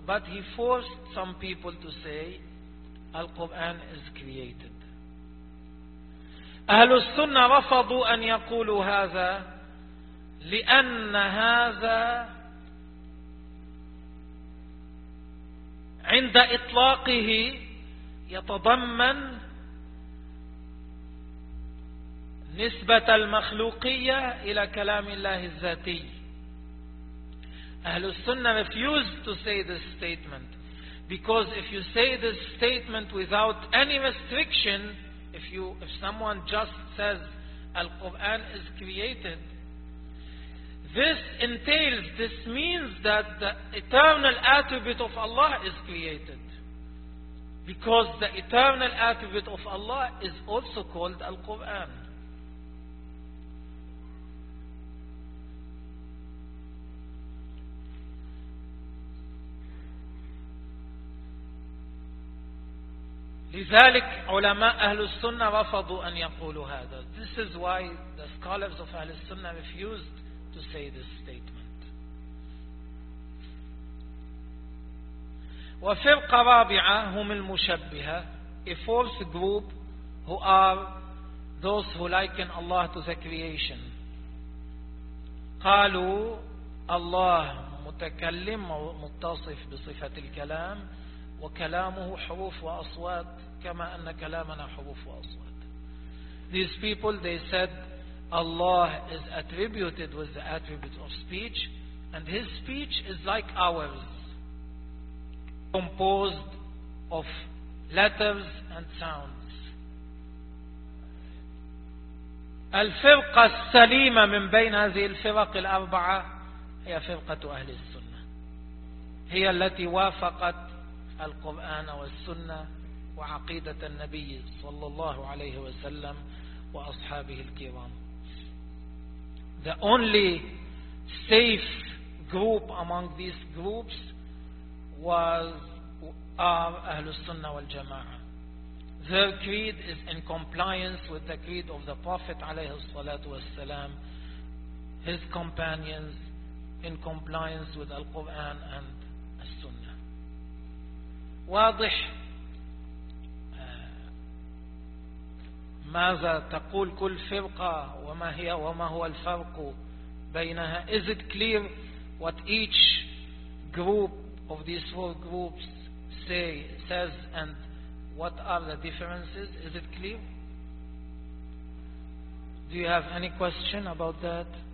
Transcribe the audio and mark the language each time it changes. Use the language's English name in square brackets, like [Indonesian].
[English] But he forced some people to say القرآن is created. [Arabic] أهل السنة رفضوا أن يقولوا هذا لأن هذا عند إطلاقه يتضمن نسبة المخلوقية إلى كلام الله الذاتي. [English] أهل السنة refused to say this statement because if you say this statement without any restriction, if someone just says Al-Quran is created, this entails, this means that the eternal attribute of Allah is created. Because the eternal attribute of Allah is also called Al-Quran. [Arabic] لذلك علماء أهل السنة رفضوا أن يقولوا هذا. [English] This is why the scholars of أهل السنة refused to say this statement. [Arabic] وفرقة رابعة هم المشبهة. [English] A fourth group who are those who liken Allah to the creation. [Arabic] قالوا الله متكلم متصف بصفة الكلام وكلامه حروف وأصوات كما أن كلامنا حروف وأصوات. [English] These people, they said Allah is attributed with the attribute of speech and his speech is like ours, composed of letters and sounds. [Arabic] الفرقة السليمة من بين هذه الفرق الأربعة هي فرقة أهل السنة. هي التي وافقت القرآن والسنة وعقيدة النبي صلى الله عليه وسلم وأصحابه الكرام. [English] The only safe group among these groups are Ahlul Sunnah wal Jama'ah. Their creed is in compliance with the creed of the Prophet alayhi salatu wassalam, his companions, in compliance with Al-Quran and Al-Sunnah. [Arabic] واضح ماذا تقول كل فرقة وما هي وما هو الفرق بينها. [English] Is it clear what each group of these four groups says and what are the differences? Is it clear? Do you have any question about that?